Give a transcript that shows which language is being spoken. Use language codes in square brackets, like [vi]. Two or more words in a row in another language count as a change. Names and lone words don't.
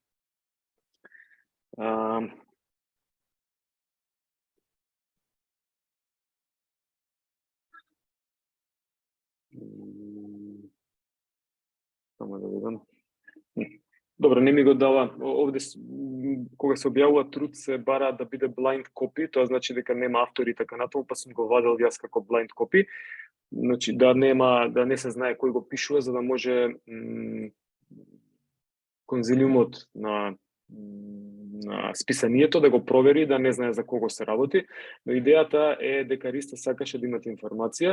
[mk] Само да видам. Добро, не ми го дава. Овде кога се објавува труд се бара да биде [en] blind copy, [mk] тоа значи дека нема автори и така натаму, па сум го вадел јас како [en] blind copy. [mk] Значи да не се знае кој го пишува за да може конзилиумот на списанието да го провери, да не знае за кого се работи, но идејата е дека Ристе сакаше да имате информација.